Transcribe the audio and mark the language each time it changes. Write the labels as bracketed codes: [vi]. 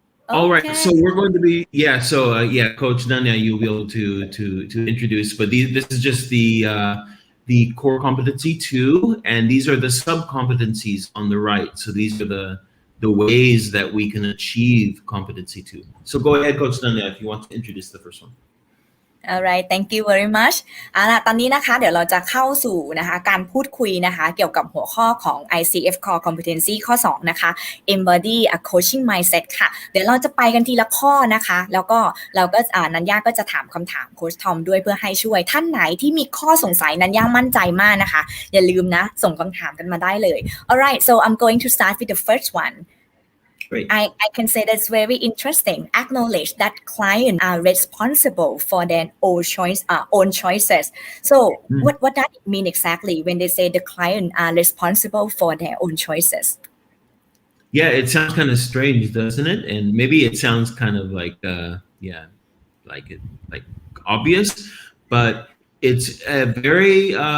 [en] All right, so we're going to be Coach Nanya, you'll be able to introduce, but this is just the core competency 2, and these are the sub competencies on the right. So these are the ways that we can achieve competency 2. So go ahead, Coach Nanya, if you want to introduce the first one. Alright thank you very much [th] ล่ะตอนนี้นะคะเดี๋ยวเราจะเข้าสู่นะคะการพูดคุยนะคะเกี่ยวกับหัวข้อของ ICF Core Competency ข้อ2นะคะ Embody a Coaching Mindset ค่ะเดี๋ยวเราจะไปกันทีละข้อนะคะแล้วก็เราก็นันย่าก็จะถามคำถามโค้ชทอมด้วยเพื่อให้ช่วยท่านไหนที่มีข้อสงสัยนันย่ามั่นใจมากนะคะอย่าลืมนะส่งคำถามกันมาได้เลย [en] Alright so I'm going to start with the first one I can say that's very interesting. Acknowledge that clients are responsible for their own choices. So what does it mean exactly when they say the client are responsible for their own choices? Yeah, it sounds kind of strange, doesn't it? And maybe it sounds kind of like like obvious, but it's a very